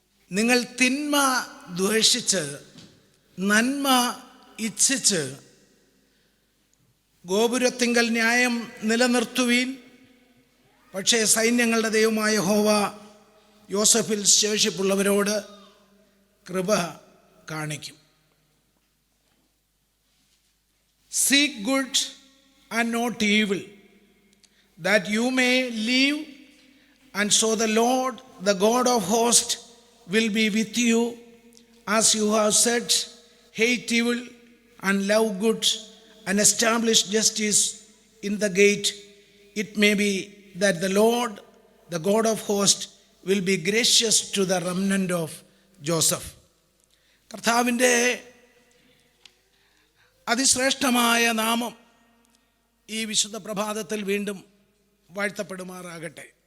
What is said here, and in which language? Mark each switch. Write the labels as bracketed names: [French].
[Malayalam] നിങ്ങൾ തിന്മ ദ്വേഷിച്ച് നന്മ ഇച്ഛിച്ച് ഗോപുരത്തിങ്കൽ ന്യായം നിലനിർത്തുവീൻ. പക്ഷേ സൈന്യങ്ങളുടെ ദൈവമായ യഹോവ യോസേഫിൽ ശേഷിപ്പുള്ളവരോട് കൃപ കാണിക്കും. [English] Seek good and not evil, that you may live, and so the Lord, the God of hosts, will be with you, as you have said, hate evil and love good, and establish justice in the gate. It may be that the Lord, the God of hosts, will be gracious to the remnant of Joseph. [Malayalam] കർത്താവിൻ്റെ അതിശ്രേഷ്ഠമായ നാമം ഈ വിശുദ്ധ പ്രഭാതത്തിൽ വീണ്ടും വാഴ്ത്തപ്പെടുമാറാകട്ടെ.